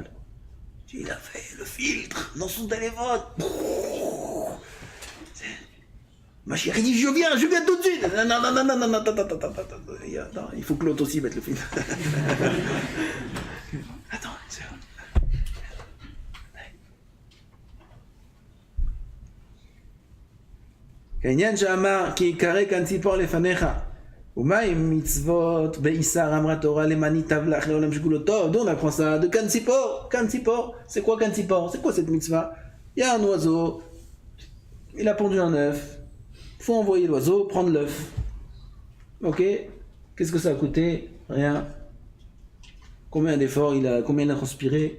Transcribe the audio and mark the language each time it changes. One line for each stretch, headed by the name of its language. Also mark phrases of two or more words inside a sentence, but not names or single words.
French: Il a fait le filtre dans son téléphone. Ma chérie dit, je viens tout de suite. Non, il faut que l'autre aussi mette le filtre. Attends, c'est vrai.
Hebrew: כעניין שאמר כי יקרא כאן ציפור לפניך ומה עם מצוות בעיסר אמרה תורה למען ייטב לך לעולם שכולו טוב.
French: D'où on apprend ça? De Kantzipor. C'est quoi Kantzipor? C'est quoi cette mitzvah? Il y a un oiseau, il a pondu un œuf, il faut envoyer l'oiseau prendre l'œuf. Ok, qu'est-ce que ça a coûté? Rien. Combien d'efforts combien il a transpiré?